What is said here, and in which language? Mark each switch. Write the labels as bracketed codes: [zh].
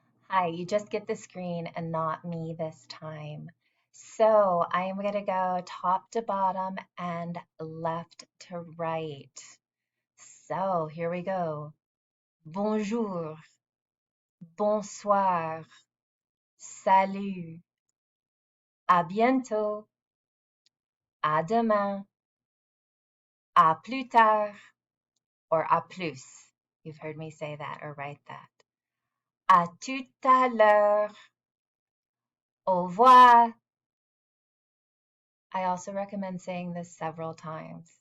[en] Hi, you just get the screen and not me this time. So I am going to go top to bottom and left to right. So here we go. [fr] Bonjour, bonsoir, salut, à bientôt, à demain, à plus tard, [en] or [fr] à plus. [en] You've heard me say that or write that. [fr] À tout à l'heure, au revoir. [en] I also recommend saying this several times.